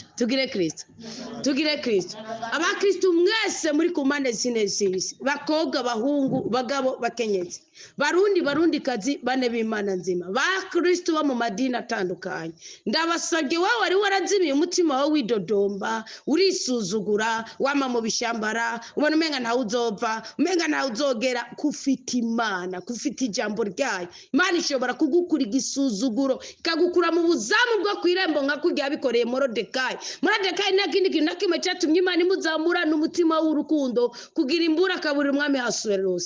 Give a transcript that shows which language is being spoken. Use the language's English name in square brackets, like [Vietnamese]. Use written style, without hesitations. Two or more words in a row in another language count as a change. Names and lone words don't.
[Rundi] Tugire Kristo, tugire Kristo. Abakristo mwese muri ku mpande zine z'isi, bakobwa, bahungu, bagabo, bakenyezi, barundi kazi, bane b'Imana nzima, bakristo bo mu madini atandukanye, ndabasabye wowe wari warazimiye umutima wawe widodomba, urisuzugura, wama mu bishambara, ubona umenga ntawe uzova, umenga ntawe uzogera, kufite Imana, kufite ijambo ryayo. Imana ishobora kugukura igisuzuguro, ikagukura mu buzamu bwo kwirembo nka kurya yabikoreye Morodekayi. Morodekayi nakindi kintu nakimwe cyatumye Imana imuzamurana umutima w'urukundo, kugira imbura akaburira umwami Ahasuwerusi.